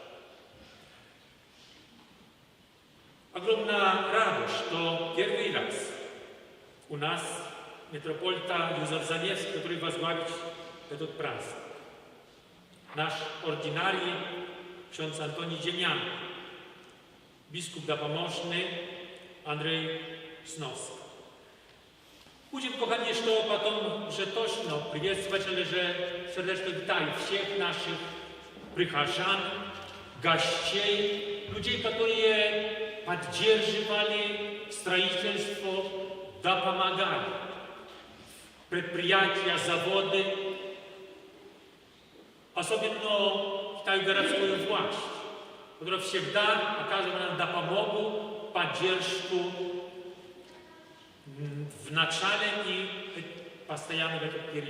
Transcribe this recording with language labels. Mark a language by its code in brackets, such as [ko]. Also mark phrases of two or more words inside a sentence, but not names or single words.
[ru] Огромная радость, что первый раз у нас митрополита Юзеф Заневский, который возглавит этот праздник. Наш ординарий ksiądz Антоний Dziemianko, biskup допоможный Андрей Сноска. Будем, kochani, что потом уже точно приветствовать, [pl] ale że serdecznie witaję [ru] всех наших прихожан, гостей, людей, которые поддерживали строительство, да помогали. Предприятия, заводы, особенно китай-городскую власть, которая всегда оказывала допомогу, поддержку в начале и постоянно в этот период.